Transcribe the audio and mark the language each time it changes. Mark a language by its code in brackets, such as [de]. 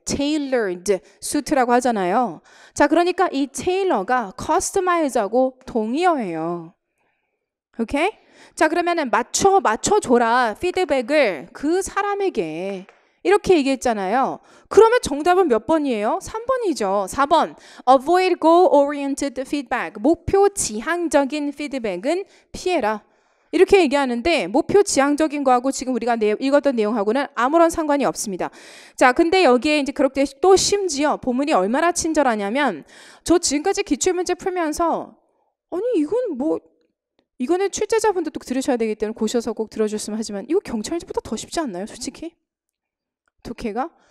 [ko] tailored suit라고 하잖아요. 자, 그러니까 이 tailor가 customize하고 동의어예요. 오케이? 자, 그러면은 맞춰줘라 피드백을 그 사람에게 이렇게 얘기했잖아요. 그러면 정답은 몇 번이에요? 3번이죠. 4번. [en] Avoid goal-oriented feedback. [ko] 목표 지향적인 피드백은 피해라. 이렇게 얘기하는데 목표 지향적인 거하고 지금 우리가 읽었던 내용하고는 아무런 상관이 없습니다. 자, 근데 여기에 이제 그렇게 또 심지어 본문이 얼마나 친절하냐면 저 지금까지 기출문제 풀면서 아니 이거는 출제자분도 또 들으셔야 되기 때문에 고셔서 꼭 들어줬으면 하지만 이거 경찰문제보다 더 쉽지 않나요? 솔직히? 독해가?